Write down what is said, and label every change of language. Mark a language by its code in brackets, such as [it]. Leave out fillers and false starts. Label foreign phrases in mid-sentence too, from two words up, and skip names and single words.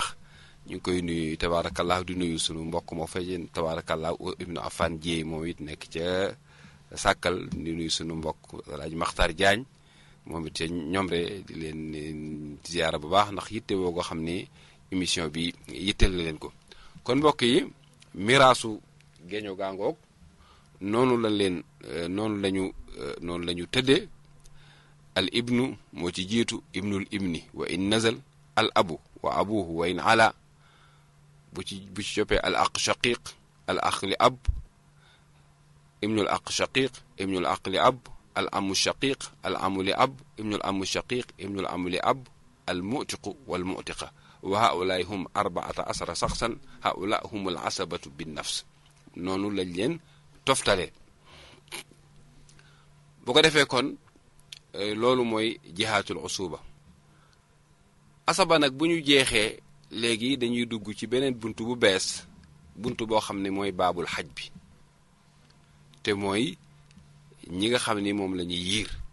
[wo] ñu ngi koy nuyu tabaarakallahu di nuyu sunu mbokk moo fa yéen tabaarakallahu ibnu Afan Dieye moom it nekk ca Sàkkal, di nuyu sunu mbokk Alaaji Maxtar Jaañ moom it ca Ñomre di leen ziyaara bu baax ndax yitte woo ko xam ni émission bi yitteel na leen ko. kon mbokk yi miraasu geño gaangoog noonu lañu tëddee. [ar] الابن [wo] moo ci jiitu [ar] ابن الابن وإن نزل، الأب وأبوه وإن علا, [wo] bu ci coppee [ar] الأخ الشقيق، الأخ لأب، ابن الأخ الشقيق، ابن الأخ لأب، العم الشقيق، العم لأب، ابن العم الشقيق، ابن العم لأب، المعتق والمعتقة وهؤلاء هم 14 شخصا هؤلاء هم العصبة بالنفس. [wo] noonu lañ leen toftalee. bu ko defee kon loolu mooy [ar] جهات العصبة. [wo] asaba nag bu ñu jeexee léegi dañuy dugg ci beneen buntu bu bees, buntu boo xam ne mooy [ar] باب الحجب [wo] bi te mooy ñi nga xam ni moom la ñuy yiir.